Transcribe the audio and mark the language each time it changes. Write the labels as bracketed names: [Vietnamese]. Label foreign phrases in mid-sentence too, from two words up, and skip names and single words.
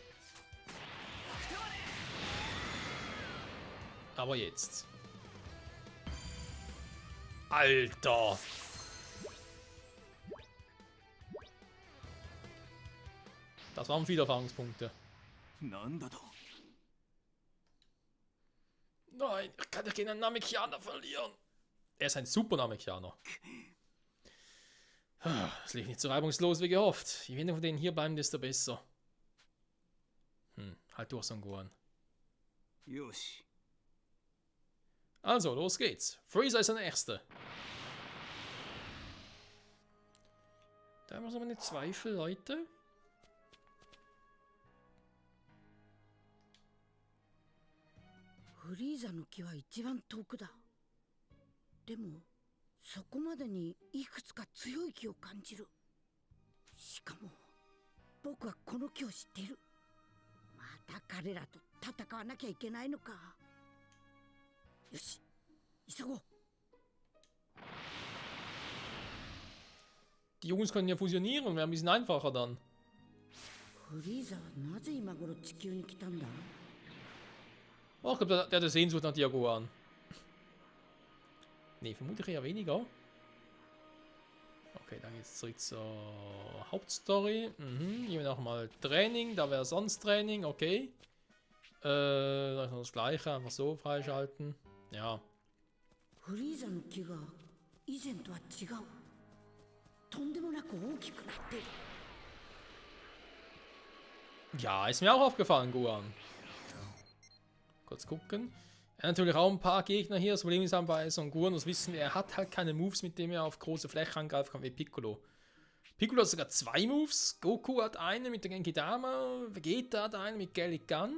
[German] Aber jetzt. Alter! Das waren viele Erfahrungspunkte. [Japanese] なんだと。 [German] Nein, ich kann doch gegen einen Namekianer verlieren. Er ist ein super Namekianer. Es lief nicht so reibungslos wie gehofft. Je weniger von denen hier bleiben, desto besser. Halt durch, Son Gohan. [Japanese] よし。 [German] Also, los geht's. Freezer ist der Nächste. Da haben wir so meine Zweifel, Leute. [Japanese] Freezer の木は一番遠くだ。でも、そこまでにいくつか強い木を感じる。しかも、僕はこの木を知っている。また彼らと戦わなきゃいけないのか。よし、急ごう。 [German] Die Jungs können ja fusionieren, wäre ein bisschen einfacher dann. [Japanese] フリーザはなぜ今頃地球に来たんだ？ [German] Oh, ich glaube, der hat eine Sehnsucht nach Diagoan. Ne, vermutlich eher weniger. Okay, dann geht's zurück zur Hauptstory. Hier nochmal Training, da wäre sonst Training, okay. Da ist noch das gleiche, einfach so freischalten. Ja. [Japanese] フリーザの木が以前とは違う。とんでもなく大きくなっている。 [German] Ja, ist mir auch aufgefallen, Gohan. Kurz gucken. Er hat natürlich auch ein paar Gegner hier. Das Problem ist halt bei Son Gohan, das wissen wir, er hat halt keine Moves, mit denen er auf große Fläche angreifen kann, wie Piccolo. Piccolo hat sogar 2 Moves. Goku hat eine mit der Genkidama, Vegeta hat eine mit Gallic Gun.